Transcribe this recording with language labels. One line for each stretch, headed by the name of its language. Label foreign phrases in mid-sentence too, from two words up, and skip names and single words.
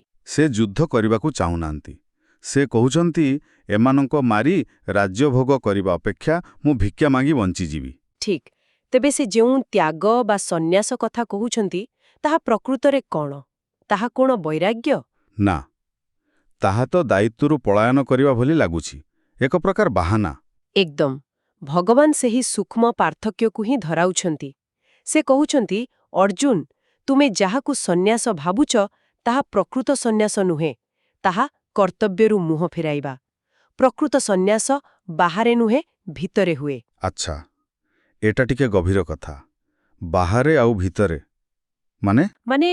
Odia: ସେ ଯୁଦ୍ଧ କରିବାକୁ ଚାହୁଁନାହାନ୍ତି। ସେ କହୁଛନ୍ତି ଏମାନଙ୍କୁ ମାରି ରାଜ୍ୟ ଭୋଗ କରିବା ଅପେକ୍ଷା ମୁଁ ଭିକ୍ଷା ମାଗି ବଞ୍ଚି ଜୀବି। ठीक। ତେବେ ସେ ଯେଉଁ ତ୍ୟାଗ ବା ସନ୍ନ୍ୟାସ କଥା କହୁଛନ୍ତି ତାହା ପ୍ରକୃତରେ କଉଣ? ତାହା କଣ ବୈରାଗ୍ୟ? ନା, ତାହା ତ ଦାୟିତ୍ୱରୁ ପଳାୟନ କରିବା ଭଳି ଲାଗୁଛି। ଏକ ପ୍ରକାର ବାହାନା। ଏକଦମ। ଭଗବାନ ସେହି ସୂକ୍ଷ୍ମ ପାର୍ଥକ୍ୟକୁ ହିଁ ଧରାଉଛନ୍ତି। ସେ କହୁଛନ୍ତି ଅର୍ଜୁନ ତୁମେ ଯାହାକୁ ସନ୍ନ୍ୟାସ ଭାବୁଛ ତାହା ପ୍ରକୃତ ସନ୍ନ୍ୟାସ ନୁହେଁ, ତାହା କର୍ତ୍ତବ୍ୟରୁ ମୁହଁ ଫେରାଇବା। ପ୍ରକୃତ ସନ୍ନ୍ୟାସ ବାହାରେ ନୁହେଁ ଭିତରେ ହୁଏ। ଅଚ୍ଛା, ଏଇଟା ଟିକେ ଗଭୀର କଥା। ବାହାରେ ଆଉ ଭିତରେ ମାନେ